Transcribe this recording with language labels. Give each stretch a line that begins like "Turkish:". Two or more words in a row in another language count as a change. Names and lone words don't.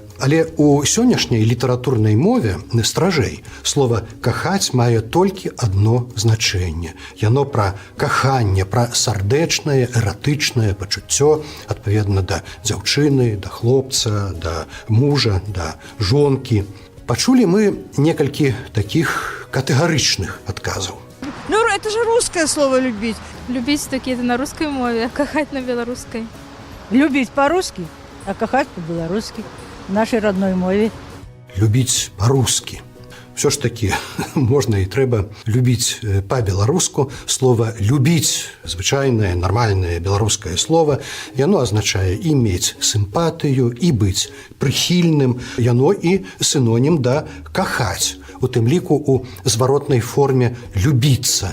Belarusian: Але у сённяшняй літаратурнай мове стражэй слова «кахаць» мае толькі адно значэнне. Яно пра каханне, пра сардэчнае, эратычнае пачуццё, адпаведна да дзяўчыны, да хлопца, да мужа, да жонкі. Пачулі мы некалькі такіх катэгарычных адказаў.
Russian: Ну, это же русское слово «любить». Любить таки это на русской мове, а кахать на белорусской. Любить по-русски, а кахать по-белорусски. В нашей родной мове.
Belarusian: Любіць па-рускі. Всё ж такі можна і трэба любіць па-беларуску. Слова «любіць», звычайнае, нармальнае беларускае слово, яно азначае і мець сімпатыю, і быць прыхільным. Яно і синонім да «кахаць», у тым ліку у зваротнай форме «любіцца».